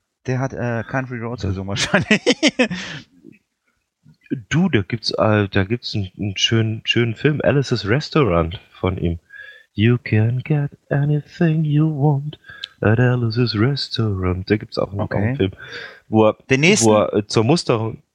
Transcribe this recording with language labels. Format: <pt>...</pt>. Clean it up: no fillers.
<de>Der hat Country Roads gesungen wahrscheinlich. Du, da gibt's einen schönen Film, Alice's Restaurant von ihm.</de> <en>You can get anything you want at Alice's Restaurant.</en> <de>Da gibt's auch einen Film, wo er zur Musterung.</de>